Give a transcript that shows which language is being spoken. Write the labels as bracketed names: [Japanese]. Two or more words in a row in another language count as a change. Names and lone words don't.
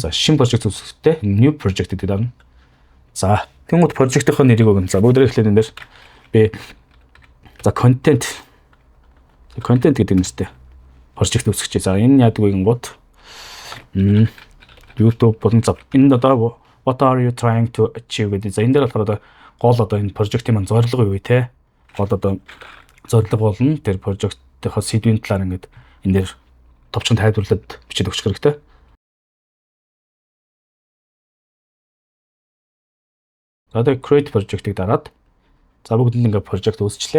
[Mongolian] За шинэ project үүсгэхдээ [English] new project [Mongolian] гэдэг дарна. За тэгмүүд project-ийнхаа нэрийг өгнө. За бүгд эхлээд энэ дээр би за content гэдэг нэртэй project үүсгэж. За энэ яадаг вэ гингууд YouTube болон за энэ одоо [English] what are you trying to achieve [Mongolian] гэдэг. За энэ дээр болохоор одоо гол одоо энэ project-ийн маань зорилго юу вэ те? Гол одоо зорилго болно тэр project-ийнхаа сэдвийн талаар ингээд энэ дээр товчхон тайлбарлаад бичиж өгчих хэрэгтэй. За одоо [English] create project- [Mongolian] ыг дараад за бүгд ингээд project үүсчлээ.